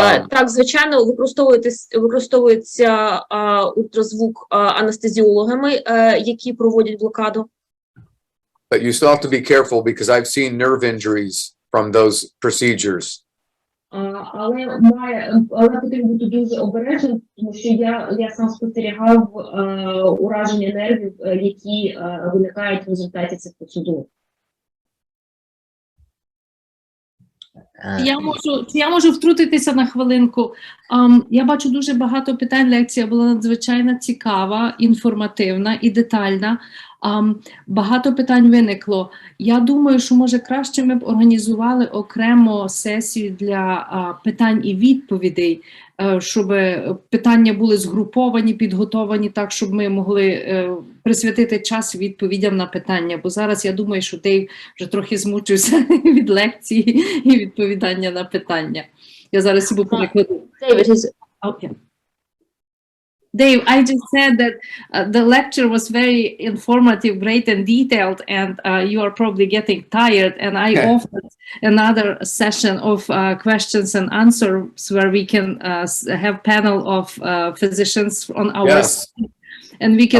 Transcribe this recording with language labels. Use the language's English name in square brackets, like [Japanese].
[Ukrainian] Так, звичайно, використовується ультразвук анестезіологами, які проводять блокаду. [English] But you still have to be careful because I've seen nerve injuries from those procedures. [Ukrainian] Але потрібно бути дуже обережним, тому що я сам спостерігав ураження нервів, які виникають в результаті цих процедур. Я можу втрутитися на хвилинку. Я бачу дуже багато питань. Лекція була надзвичайно цікава, інформативна і детальна. Багато питань виникло. Я думаю, що, може, краще ми б організували окремо сесію для питань і відповідей, щоб питання були згруповані, підготовані так, щоб ми могли присвятити час відповідям на питання. Бо зараз я думаю, що Дейв вже трохи змучився від лекції і відповідання на питання. Я зараз йому перекладу. [English] Dave, I just said that the lecture was very informative, great and detailed, and you are probably getting tired, and I offered another session of questions and answers where we can have panel of physicians on our side, and we can.